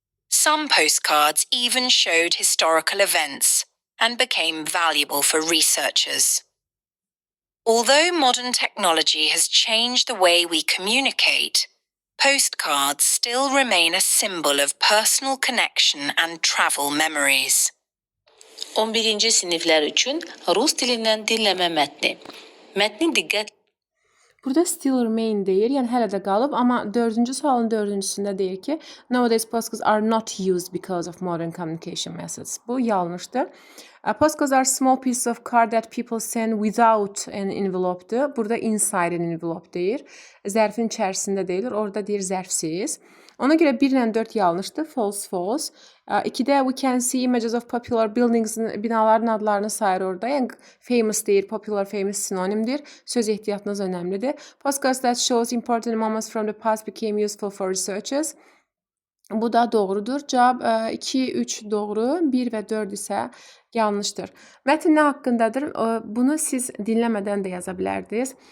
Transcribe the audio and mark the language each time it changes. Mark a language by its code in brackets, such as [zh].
[en] Some postcards even showed historical events and became valuable for researchers. Although modern technology has changed the way we communicate, postcards still remain a symbol of personal connection and travel memories. [az] 11-ci siniflər üçün rus dilindən dinləmə mətni. Mətni diqqət Burada [en] still remain [az] deyir, yəni hələ də qalıb, amma 4-cü sualın 4-cüsündə deyir ki, [en] nowadays postcards are not used because of modern communication methods. [az] Bu yanlışdır. [en] Postcards are small pieces of card that people send without an envelope-dur. [az] Burada [en] inside an envelope [az] deyir. Zərfin içərisində deyilir. Orada deyir zərfsiz. Ona görə 1 ilə 4 yanlışdır. [en] False, false. [az] 2-də [en] we can see images of popular buildings, [az] binaların adlarını sayır orada. Yəni famous deyir, popular, famous sinonimdir. Söz ehtiyatınız önəmlidir. [en] Postcards that shows important moments from the past became useful for researchers. [az] Bu da doğrudur. Cavab 2, 3 doğru, 1 və 4 isə yanlışdır. Mətn nə haqqındadır? Bunu siz dinləmədən də yaza bilərdiniz.